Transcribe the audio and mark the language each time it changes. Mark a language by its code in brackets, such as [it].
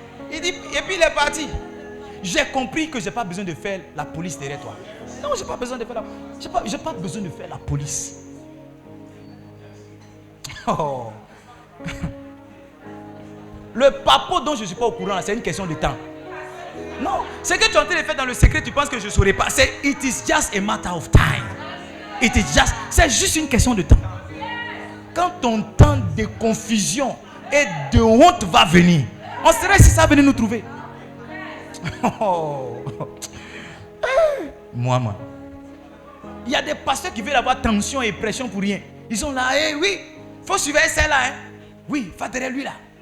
[fr] Il dit, et puis il est parti. J'ai compris que je n'ai pas besoin de faire la police derrière toi. Non, je n'ai pas besoin de faire la police. J'ai pas besoin de faire la police. Oh. Le papo dont je ne suis pas au courant, c'est une question de temps. Non, ce que tu es en train de faire dans le secret, tu penses que je ne saurais pas. [en] C'est it is just a matter of time. [fr] C'est juste une question de temps. Quand ton temps de confusion et de honte va venir, on serait si ça venait nous trouver. Oh. Moi. Il y a des pasteurs qui veulent avoir tension et pression pour rien. Ils sont là, oui, il faut surveiller celle-là. Oui, va derrière lui là.